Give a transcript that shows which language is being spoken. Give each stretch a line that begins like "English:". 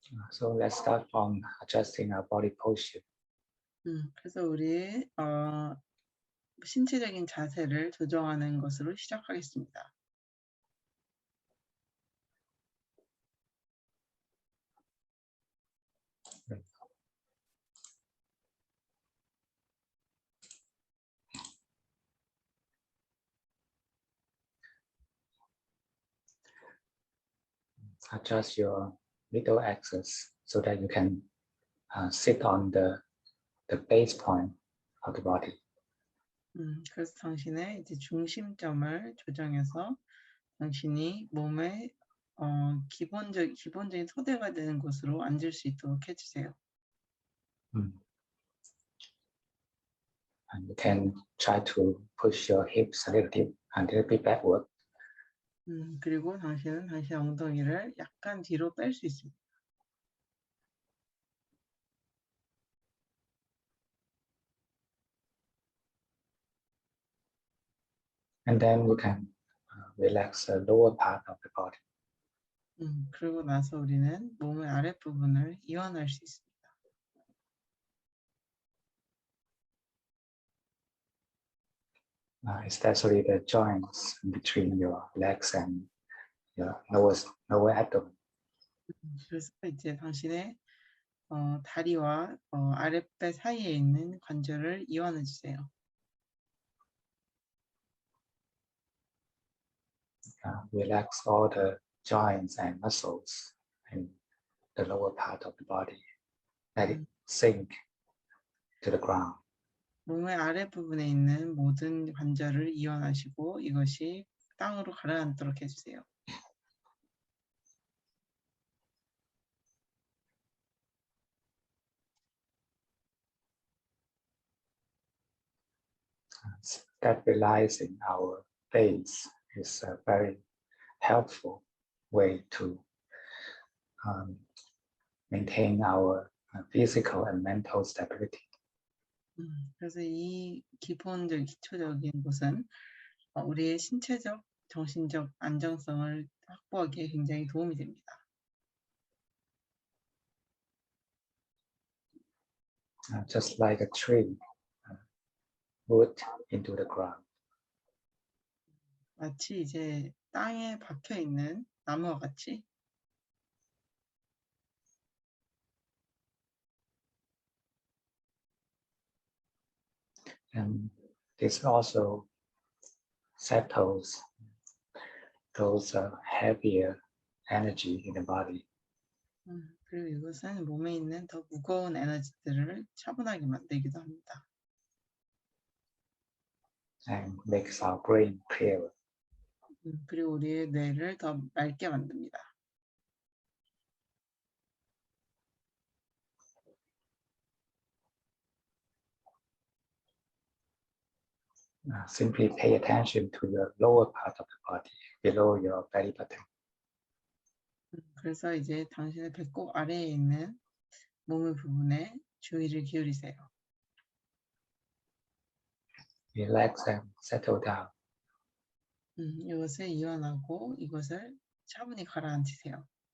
English: So let's start from adjusting our body posture.
Korean: 그래서 우리 신체적인 자세를 조정하는 것으로 시작하겠습니다.
English: Adjust your middle axis so that you can sit on the base point of the body.
Korean: 그래서 당신의 이제 중심점을 조정해서 당신이 몸의 기본적인 토대가 되는 곳으로 앉을 수 있도록 해주세요.
English: And you can try to push your hips a little bit backward.
Korean: 그리고 당신은 당신의 엉덩이를 약간 뒤로 뺄 수 있습니다.
English: And then you can relax the lower part of the body.
Korean: 그러고 나서 우리는 몸의 아랫부분을 이완할 수 있습니다.
English: Especially the joints between your legs and your lower abdomen.
Korean: 그래서 이제 당신의 다리와 아랫배 사이에 있는 관절을 이완해 주세요.
English: Relax all the joints and muscles in the lower part of the body. Let it sink to the ground.
Korean: 몸의 아랫부분에 있는 모든 관절을 이완하시고 이것이 땅으로 가라앉도록 해주세요.
English: Stabilizing our base is a very helpful way to maintain our physical and mental stability.
Korean: 그래서 이 기초적인 것은 우리의 신체적, 정신적 안정성을 확보하기에 굉장히 도움이 됩니다.
English: Just like a tree root into the ground.
Korean: 마치 이제 땅에 박혀 있는 나무와 같이.
English: And this also settles those heavier energy in the body.
Korean: 그리고 이것은 몸에 있는 더 무거운 에너지들을 차분하게 만들기도 합니다.
English: And makes our brain clearer.
Korean: 그리고 우리의 뇌를 더 맑게 만듭니다.
English: Simply pay attention to the lower part of the body, below your belly button.
Korean: 그래서 이제 당신의 배꼽 아래에 있는 몸의 부분에 주의를 기울이세요.
English: Relax and settle down.
Korean: 이것을 이완하고 이것을 차분히 가라앉히세요.